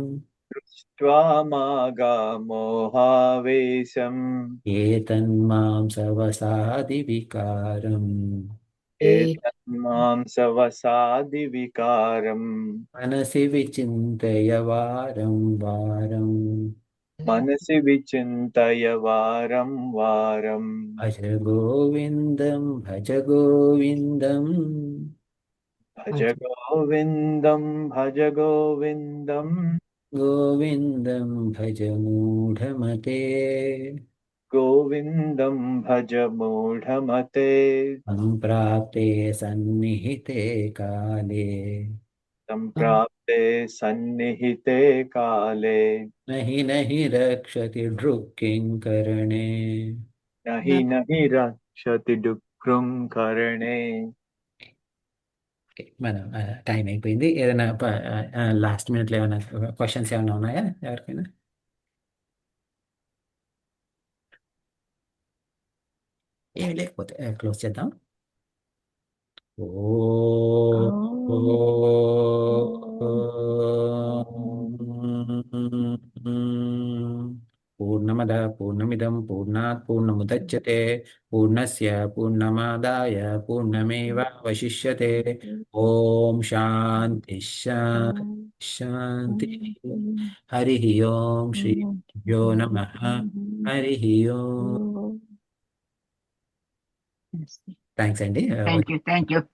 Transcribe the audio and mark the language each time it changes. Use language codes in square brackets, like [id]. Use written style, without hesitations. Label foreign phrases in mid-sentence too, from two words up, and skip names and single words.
[sa] त्वामागामोहावेशम् ఏతన్మాంసవసాది వికారం एतन्मांसवसादिविकारम् మనసి విచింతయ వారం వారం मनसि विचिन्तय वारं वारम् భజ గోవిందం భజ గోవిందం भज गोविन्दं भज गोविन्दम् గోవిందం భజ మూఢమతే गोविन्दं भज मूढमते సంప్రాప్తే సన్నిహితే కాలే सम्प्राप्ते सन्निहिते काले नहि रक्षति ड्रुक्किङ्करणे. नहि रक्षति डुक्रुं करणे. [te] మన టైం అయిపోయింది. ఏదైనా [en] last minuteలో [te] ఏమైనా క్వశ్చన్స్ ఏమైనా ఉన్నాయా ఎవరికైనా? ఏమి లేకపోతే క్లోజ్ చేద్దాం. [sa] ఓ పూర్ణమద పూర్ణమిదం పూర్ణాత్ పూర్ణముదచ్యతే పూర్ణస్య పూర్ణమాదాయ పూర్ణమేవావశిష్యతే. ఓం శాంతి శాంతి శాంతి. హరి ఓం శ్రీ గురుభ్యో నమః. [te] హరి ఓం. థ్యాంక్స్ అండి. [en] thank you.